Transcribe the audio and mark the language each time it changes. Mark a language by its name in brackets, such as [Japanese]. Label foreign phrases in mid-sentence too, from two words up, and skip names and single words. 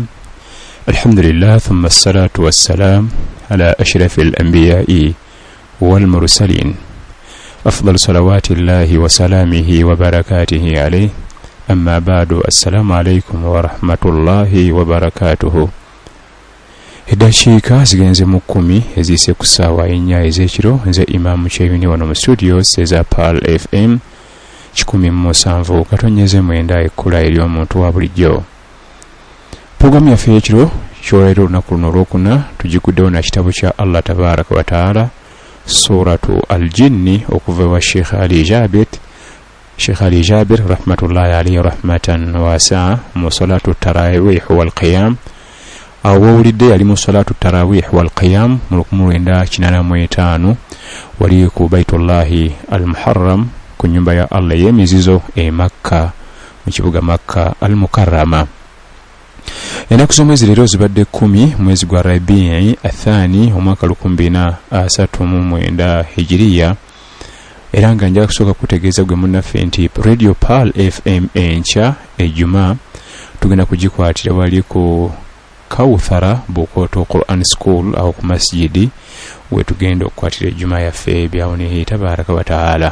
[Arabic] الحمد لله ثم الصلاة والسلام على أشرف الأنبياء والمرسلين أفضل صلوات الله وسلامه وبركاته عليه. أما بعد، السلام عليكم ورحمة الله وبركاته. [Ganda] Eddakiika zigenze mu 10 ezise ku ssaawa ennya ez'ekiro. Nze Imam Cheyuni wano mu studios eza Pearl FM 107.9 ekkula ery'omuntu wa bulijjo. Programu yaffe y'ekiro ky'olwaleero olunaku luno olwokuna tugikuddewo na kitabo kya [Arabic] الله تبارك وتعالى [Ganda] suratu al-jinni okuva wa Sheikh Ali Jabir [Arabic] رحمة الله عليه رحمة واسعة [Ganda] mu [Arabic] صلاة التراويح والقيام. [Ganda] Awulidde yali mu [Arabic] صلاة التراويح والقيام [Ganda] mu 1985 wali ku Baitullahi al-Muharram ku nyumba ya Allah y'emizizo e Makka mu kibuga Makka al-Mukarrama. Ennaku z'omwezi leero zibadde 10 mwezi gwa Rabi'i athani omwaka 2039 hijiriya, era nga njala kusooka kutegeeza gwe munnaffe nti Radio Pearl FM enkya ejjuma tugenda kugikwatira wali ku Kawthara Bukoto Quran School awo ku masjidi we tugenda okukwatira ejjuma yaffe byawone [Arabic] تبارك وتعالى.